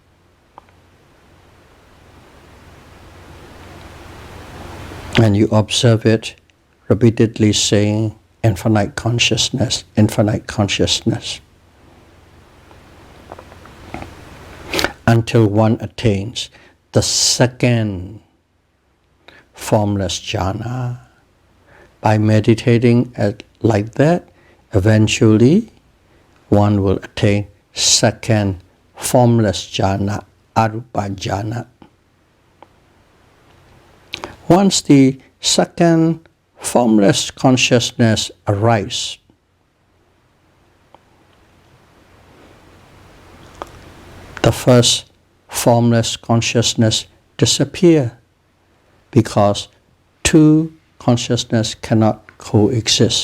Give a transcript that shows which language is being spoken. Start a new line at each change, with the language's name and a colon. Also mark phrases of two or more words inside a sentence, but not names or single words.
English: And you observe it, repeatedly saying, infinite consciousness, until one attains the second formless jhana. By meditating like that, eventually one will attain second formless jhana, Arupa jhana. Once the second formless consciousness arises, the first formless consciousness disappears because two consciousness cannot coexist.